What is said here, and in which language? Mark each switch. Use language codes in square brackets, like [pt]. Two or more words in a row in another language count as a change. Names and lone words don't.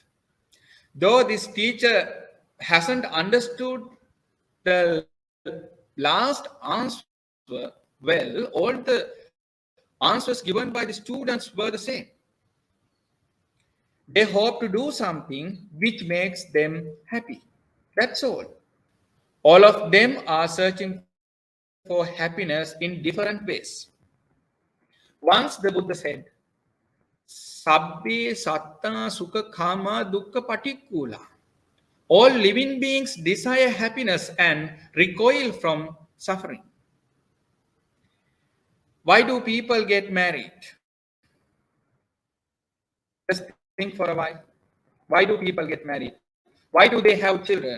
[en] Though this teacher hasn't understood the last answer well, all the answers given by the students were the same. They hope to do something which makes them happy. That's all. All of them are searching for happiness in different ways. Once the Buddha said, [pi] Sabbe satta sukha kama dukkha patikula. [en] All living beings desire happiness and recoil from suffering. Why do people get married? Just think for a while. Why do people get married? Why do they have children?